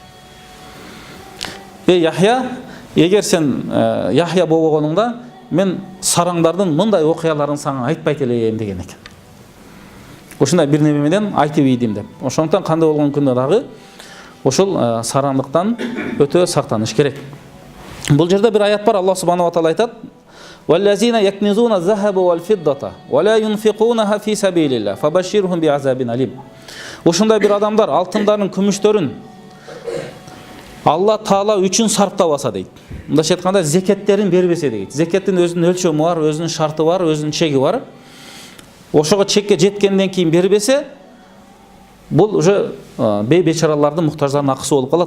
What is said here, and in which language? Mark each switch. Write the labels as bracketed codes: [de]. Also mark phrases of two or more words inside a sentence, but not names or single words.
[ky] Яхья, эгер сен Яхья болбогонуңда мен сараңдардын мындай окуяларын сага айтпайт элем деген экен. Ошундай бир неме менен айтып ийдим деп. Ошондон кандай болгон күндө дагы ошол сараңдыктан өтө сактаныш керек. Бул жерде бир аят бар, [ar] الله سبحانه وتعالى айтат: "والذين يكنزون الذهب والفضة ولا ينفقونها في سبيل الله فبشرهم بعذاب أليم." [ky] Ошондой бир адамдар алтындарын, күмүштөрүн Алла Таала үчүн сарптабаса дейт. Мындайча айтканда зекеттерин бербесе дейт. Зекеттин өзүнүн өлчөмү бар, өзүнүн шарты бар, өзүнүн чеги бар. Ошого чекке жеткенден кийин бербесе, бул уже бейбечаралардын, муктаждардын акысы болуп калат.